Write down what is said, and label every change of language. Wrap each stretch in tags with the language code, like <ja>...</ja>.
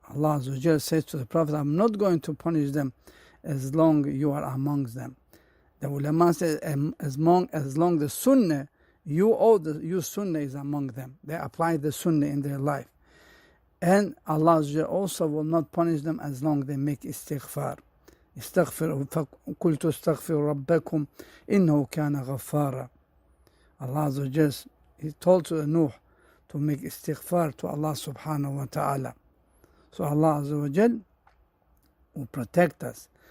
<en>Allah Azza wa Jal says to the Prophet, I'm not going to punish them as long you are amongst them. The ulama says, as long the sunnah, your sunnah is among them. They apply the sunnah in their life. And Allah Azza wa Jal also will not punish them as long they make istighfar.</en> <ar>استغفروا فقلت استغفروا ربكم إنه كان غفارا.</ar> <en>Allah Azza wa Jal, he told to Nuh to make istighfar to Allah subhanahu wa ta'ala. So Allah Azza wa Jal will protect us.</en>